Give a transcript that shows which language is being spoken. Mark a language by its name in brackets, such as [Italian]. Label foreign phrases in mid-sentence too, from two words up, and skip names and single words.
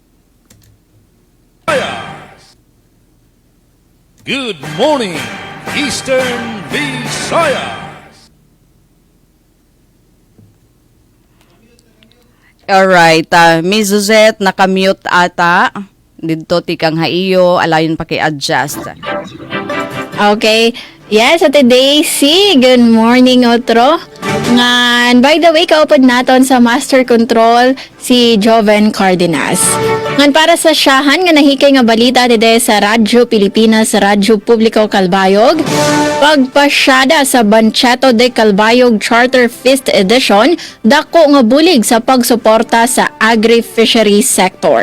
[English] Good morning, Eastern Visayas. [Waray] Alright, Miss Suzette, nakamute ata. Dito tikang haiyo, alayon pa kay-adjust. [English] Okay. Yes, at Daisy, good morning, Otro. [Waray] Ngan, [English] by the way, [Waray] kaupod naton sa Master Control si Joven Cardenas. Ngan, para sa siyahan nga nahikay nga balita dide sa Radyo Pilipinas, Radyo Publiko Kalbayog, pagpasyada sa Banchato de Kalbayog Charter Feast Edition, dako nga bulig sa pagsuporta sa [English] agri-fishery sector.